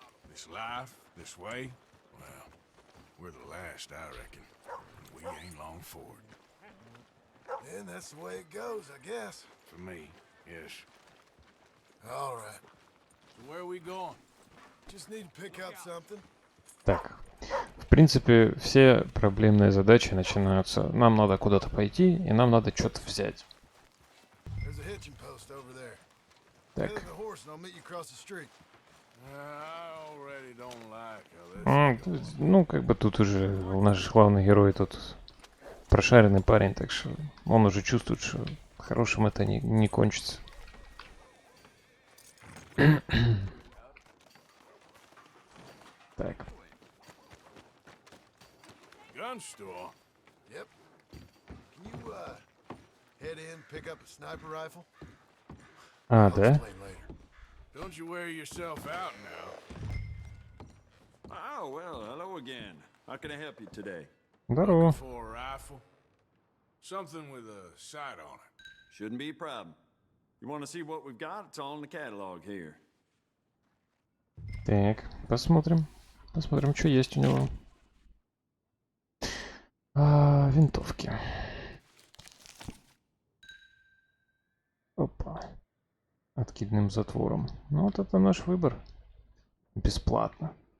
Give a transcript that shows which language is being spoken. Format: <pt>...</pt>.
<en>This life, this way, well, we're the last, I reckon. And we ain't long for it. And that's the way it goes, I guess. For me, yes. All right. So where are we going? Just need to pick up something.</en> <ru>Так. В принципе, все проблемные задачи начинаются. Нам надо куда-то пойти, и нам надо что-то взять.</ru> <en>There's a hitching post over there.</en> <ru>Так.</ru> <en>Tether the horse and I'll meet you across the street. I already don't like how this...</en> <ru>Ну, как бы тут уже наш главный герой тут прошаренный парень, так что он уже чувствует, что хорошим это не кончится. Так.</ru> <en>Gun store? Yep. Can you, head in, pick up a sniper rifle?</en> <ru>А,</ru> <en>I'll</en> <ru>да?</ru> <en>explain later. Don't you wear yourself out now? Oh, well, hello again. How can I help you today?</en> <ru>Здорово.</ru> <en>For a rifle? Something with a sight on it. Shouldn't be a problem. You want to see what we've got? It's all in the catalog here.</en> <ru>Так, посмотрим. Посмотрим, что есть у него. Винтовки. Опа. Откидным затвором. Ну вот это наш выбор. Бесплатно.</ru>